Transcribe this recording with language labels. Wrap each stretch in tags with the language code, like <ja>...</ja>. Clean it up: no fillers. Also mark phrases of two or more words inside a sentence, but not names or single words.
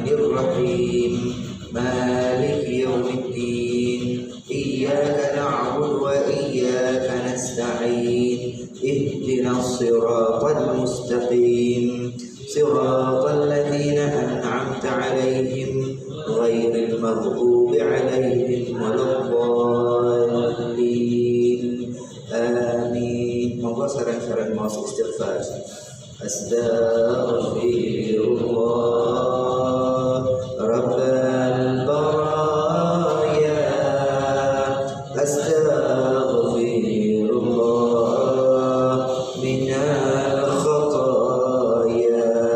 <ar>الرحيم مالك يوم الدين إياك نعبد وإياك نستعين اهدنا الصراط المستقيم صراط الذين أنعمت عليهم غير المغضوب عليهم ولا الضالين آمين.</ar> <jv>Monggo sareng-sareng maos istighfar.</jv> <ar>أستغفر الله رب البرايا. أستغفر الله من الخطايا.</ar>